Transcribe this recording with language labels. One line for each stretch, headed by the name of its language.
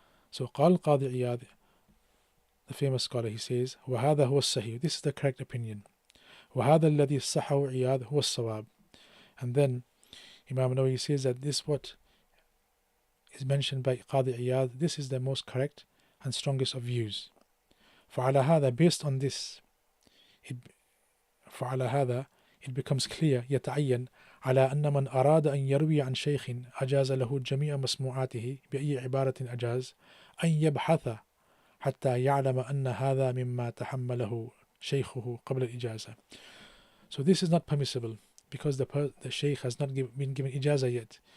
English: So
Arabic: قال القاضي عياض,
English: the famous scholar, he says,
Arabic: وهذا هو الصحيح,
English: this is the correct opinion.
Arabic: وهذا الذي صحه عياض هو الصواب.
English: And then Imam Nawawi says that this what is mentioned by Qadi Iyad, this is the most correct and strongest of views.
Arabic: فعلى هذا,
English: based on this,
Arabic: فعلى هذا,
English: it becomes clear,
Arabic: يتعين على أن من أراد أن يروي عن شيخ أجاز له جميع مسموعاته بأي عبارة أجاز أن يبحث حتى يعلم أن هذا مما تحمله شيخه قبل الإجازة.
English: So this is not permissible because the sheikh has not been given ijazah yet.